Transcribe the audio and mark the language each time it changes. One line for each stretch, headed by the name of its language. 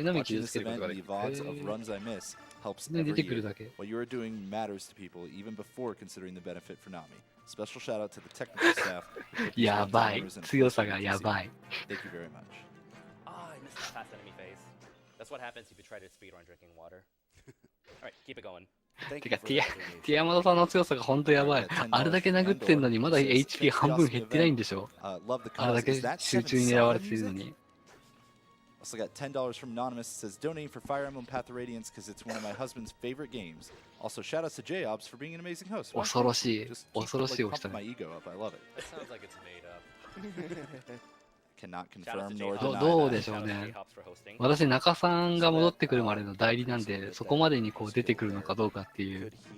English: Watching this event and the VODs of runs I miss helps every year. What you are doing matters to people even before considering the benefit for Nami. Special shout out to the technical staff.
Japanese: やばい。強さがやばい。
English: Thank you very much. Ah, I missed that fast enemy phase. That's what happens if you try to speedrun drinking water. Alright, keep it going.
Japanese: てか、ティアマドさんの強さが本当やばい。あれだけ殴ってんのにまだ HP 半分減ってないんでしょ。あれだけ集中に狙われてるのに。
English: Also got $10 from Anonymous. Says donating for Fire Emblem Path of Radiance because it's one of my husband's favorite games. Also shout outs to J-Obs for being an amazing host.
Japanese: 恐ろしい。恐ろしい大きさ
English: my ego up. I love it. It sounds like it's made up. Cannot confirm nor deny.
Japanese: どうでしょうね。私、中さんが戻ってくるまでの代理なんで、そこまでにこう出てくるのかどうかっていう。